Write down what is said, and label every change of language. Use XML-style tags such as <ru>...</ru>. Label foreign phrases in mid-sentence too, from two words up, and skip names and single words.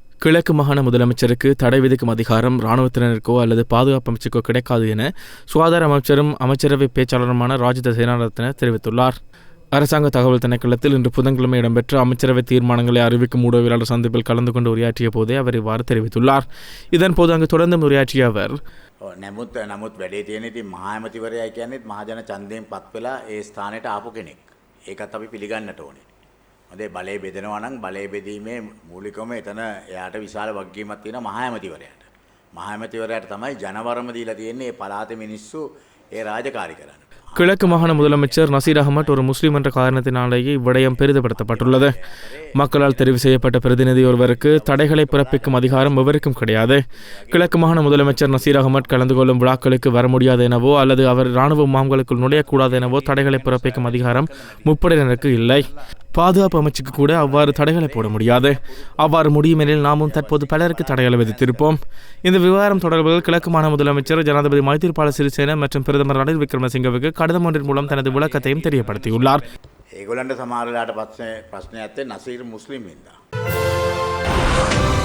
<ta>கிழக்கு மாகாண முதலமைச்சருக்கு தடை விதிக்கும் அதிகாரம் இராணுவத்தினருக்கோ அல்லது பாதுகாப்பு அமைச்சுக்கோ கிடைக்காது என சுகாதார அமைச்சரும் அமைச்சரவை பேச்சாளருமான ராஜித சேனாரத்ன தெரிவித்துள்ளார். அரசாங்க தகவல் திணைக்களத்தில் இன்று புதன்கிழமை இடம்பெற்ற அமைச்சரவை தீர்மானங்களை அறிவிக்கும் ஊடகவியலாளர் சந்திப்பில் கலந்து கொண்டு உரையாற்றிய போதே அவர் இவ்வாறு தெரிவித்துள்ளார். இதன்போது அங்கு தொடர்ந்து உரையாற்றிய அவர்,</ta> <si>නමුත් වැඩේ තියෙන ඉතින් මහා ඇමතිවරයා කියන්නේත් මහජන ඡන්දයෙන් පත් වෙලා ඒ ස්ථානයට ආපු කෙනෙක්. ඒකත් අපි පිළිගන්නට ඕනේ. මොකද බලය බෙදනවා නම් බලය බෙදීමේ මූලිකවම එතන එයාට විශාල වගකීමක් තියෙනවා මහා ඇමතිවරයාට. මහා ඇමතිවරයාට තමයි ජනවරම දීලා තියෙන්නේ මේ පළාතේ මිනිස්සු ඒ රාජකාරී කරන්න.</si> <ta>கிழக்கு மாகாண முதலமைச்சர் நசீர் அகமட் ஒரு முஸ்லீம் என்ற காரணத்தினாலேயே இவ்விடயம் பெரிதுபடுத்தப்பட்டுள்ளது. மக்களால் தெரிவு செய்யப்பட்ட பிரதிநிதி ஒருவருக்கு தடைகளை பிறப்பிக்கும் அதிகாரம் எவருக்கும் கிடையாது. கிழக்கு மாகாண முதலமைச்சர் நசீர் அகமட் கலந்து கொள்ளும் விழாக்களுக்கு வர முடியாது எனவோ அல்லது அவர் இராணுவ முகாம்களுக்குள் நுழையக்கூடாது எனவோ தடைகளை பிறப்பிக்கும் அதிகாரம் முப்படையினருக்கு இல்லை. பாதுகாப்பு அமைச்சுக்கு கூட அவ்வாறு தடைகளை போட முடியாது. அவ்வாறு முடியும் எனில் நாமும் தற்போது பலருக்கு தடைகளை விதித்திருப்போம். இந்த விவகாரம் தொடர்பில் கிழக்கு மாகாண முதலமைச்சர் ஜனாதிபதி மைத்திரிபால சிறிசேன மற்றும் பிரதமர் ரணில் விக்ரமசிங்கவுக்கு கடிதம் ஒன்றின் மூலம் தனது விளக்கத்தையும் தெரியப்படுத்தியுள்ளார்.</ta> <si>ඒගොල්ලන්ට සමහර වෙලාවට ප්‍රශ්නයක් ඇත්තේ නසීර් මුස්ලිම් හින්දා.</si>